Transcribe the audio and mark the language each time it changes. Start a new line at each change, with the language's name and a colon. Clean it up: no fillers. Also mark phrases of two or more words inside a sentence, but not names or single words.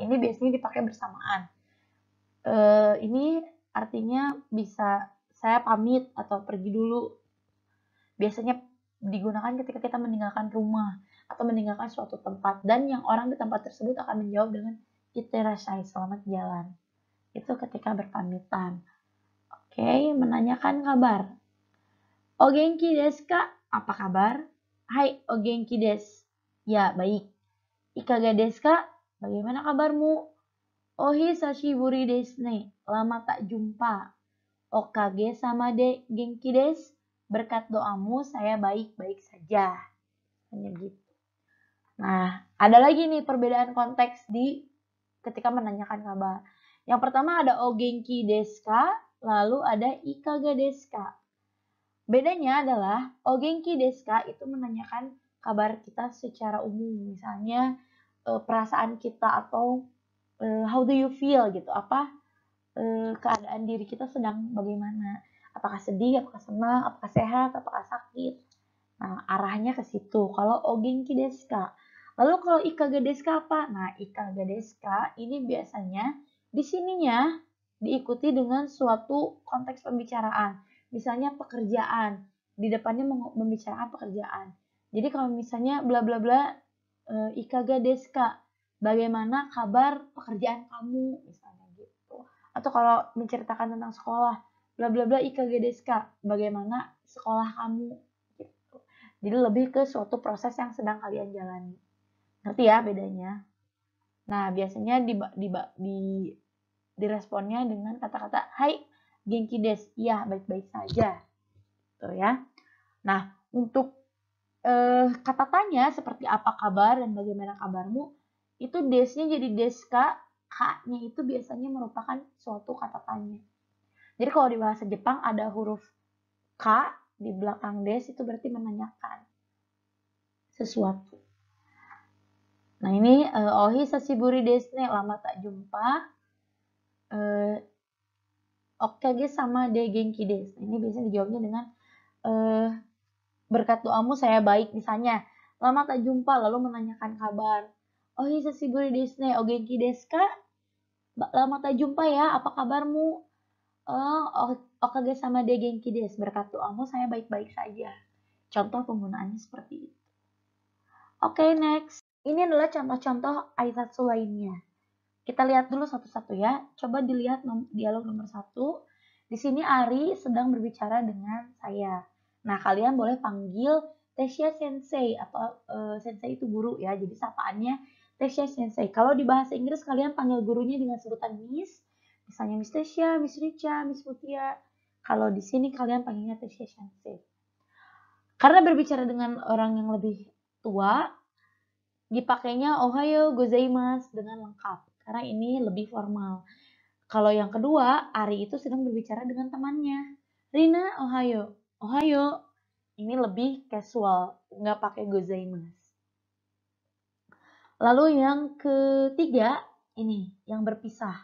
Indonesian: Ini biasanya dipakai bersamaan. Ini artinya bisa saya pamit atau pergi dulu. Biasanya digunakan ketika kita meninggalkan rumah atau meninggalkan suatu tempat dan yang orang di tempat tersebut akan menjawab dengan itterasai, selamat jalan. Itu ketika berpamitan. Oke, menanyakan kabar.
Japanese: O genki desu ka? Apa kabar? Hai, o genki desu.
Indonesian: Ya, baik.
Japanese: Ikaga desu ka?
Indonesian: Bagaimana kabarmu?
Japanese: Oh hisashiburi desu ne.
Indonesian: Lama tak jumpa.
Japanese: Okage sama de genki desu.
Indonesian: Berkat doamu saya baik-baik saja. Hanya gitu. Nah, ada lagi nih perbedaan konteks di ketika menanyakan kabar. Yang pertama ada
Japanese: o genki desu ka,
Indonesian: lalu ada
Japanese: ikaga desu ka.
Indonesian: Bedanya adalah
Japanese: o genki desu ka
Indonesian: itu menanyakan kabar kita secara umum, misalnya perasaan kita atau
English: how do you feel
Indonesian: gitu, keadaan diri kita sedang bagaimana, apakah sedih, apakah senang, apakah sehat, apakah sakit. Nah, arahnya ke situ. Kalau
Japanese: o genki desu ka.
Indonesian: Lalu kalau
Japanese: ikaga desu ka
Indonesian: apa? Nah,
Japanese: ikaga desu ka
Indonesian: ini biasanya di sininya diikuti dengan suatu konteks pembicaraan. Misalnya pekerjaan. Di depannya membicarakan pekerjaan. Jadi kalau misalnya bla bla bla
Japanese: ikaga desu ka.
Indonesian: Bagaimana kabar pekerjaan kamu misalnya gitu. Atau kalau menceritakan tentang sekolah, bla bla bla
Japanese: ikaga desu ka.
Indonesian: Bagaimana sekolah kamu gitu. Jadi lebih ke suatu proses yang sedang kalian jalani. Ngerti ya bedanya? Nah, biasanya diresponnya dengan kata-kata
Japanese: hai genki desu.
Indonesian: Iya, baik-baik saja. Tuh ya. Nah, untuk kata tanya seperti apa kabar dan bagaimana kabarmu, itu desnya jadi deska, k-nya itu biasanya merupakan suatu kata tanya. Jadi kalau di bahasa Jepang ada huruf k di belakang des itu berarti menanyakan sesuatu. Nah ini
Japanese: ohi sashiburi desu ne,
Indonesian: lama tak jumpa.
Japanese: Okage sama de genki desu.
Indonesian: Ini biasanya dijawabnya dengan berkat doamu saya baik misalnya. Lama tak jumpa lalu menanyakan kabar.
Japanese: Ohi sashiburi desu ne, o genki desu ka?
Indonesian: Lama tak jumpa ya, apa kabarmu?
Japanese: Okage sama de genki desu.
Indonesian: Berkat doamu saya baik-baik saja. Contoh penggunaannya seperti itu. Oke, next. Ini adalah contoh-contoh aitatsu lainnya. Kita lihat dulu satu-satu ya. Coba dilihat dialog nomor 1. Di sini Ari sedang berbicara dengan saya. Nah, kalian boleh panggil Tesya Sensei atau Sensei itu guru ya. Jadi sapaannya Tesya Sensei. Kalau di bahasa Inggris kalian panggil gurunya dengan sebutan Miss. Misalnya Miss Tesya, Miss Richa, Miss Mutia. Kalau di sini kalian panggilnya Tesya Sensei. Karena berbicara dengan orang yang lebih tua, dipakainya
Japanese: ohayo gozaimasu
Indonesian: dengan lengkap. Karena ini lebih formal. Kalau yang kedua, Ari itu sedang berbicara dengan temannya. Rina,
Japanese: ohayo. Ohayo.
Indonesian: Ini lebih casual, nggak pakai gozaimasu. Lalu yang ketiga, ini yang berpisah.